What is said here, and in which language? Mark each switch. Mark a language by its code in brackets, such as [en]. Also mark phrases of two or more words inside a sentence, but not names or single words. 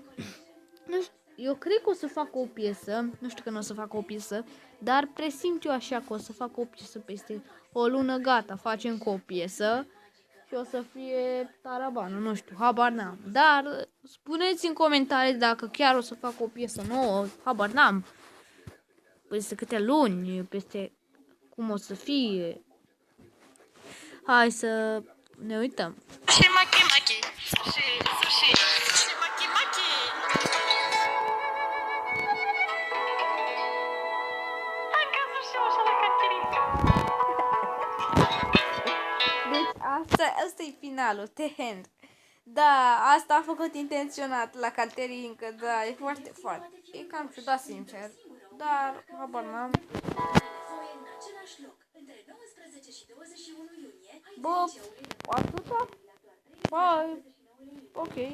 [ro] Nu știu, eu cred că o să fac o piesă, nu știu că nu o să fac o piesă, dar presimt eu așa că o să fac o piesă peste o lună, gata, facem cu o piesă și o să fie tarabanul, nu știu, habar n-am. Dar spuneți în comentarii dacă chiar o să fac o piesă nouă, habar n-am. Peste câte luni, peste cum o să fie. Hai să ne uităm. Sushi maki maki, sushi maki maki. Hai că sushi așa la cantierică. Deci asta e finalul, [en] the end. [ro] Da, asta a făcut intenționat la caterincă, da, e foarte, foarte. E cam ciudat, sincer. Dar, habar n-am. Bă, atâta? Bye. Ok.